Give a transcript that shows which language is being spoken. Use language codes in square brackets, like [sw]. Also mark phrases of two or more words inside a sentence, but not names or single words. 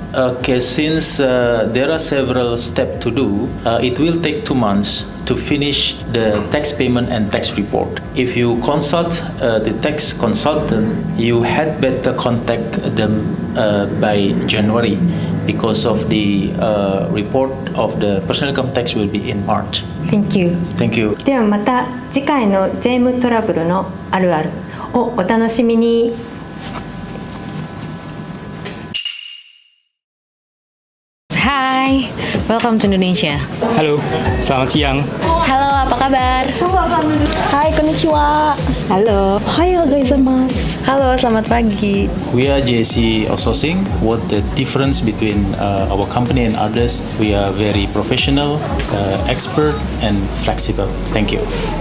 [en] Okay, since there are several steps to do, it will take 2 months to finish the tax payment and tax report. If you consult the tax consultant, you had better contact them by January because of the report of the personal income tax will be in March. Thank you. Thank you. [ja] ではまた次回の税務トラブルのあるあるをお楽しみに。 [en] Hai, welcome to Indonesia. [id] Halo, selamat siang. Halo, apa kabar? [ja] Hai, konnichiwa. [id] Halo. [ja] おはようございます. [id] Halo, selamat pagi. [en] We are JAC Outsoursing. What the difference between our company and others? We are very professional, expert, and flexible. Thank you.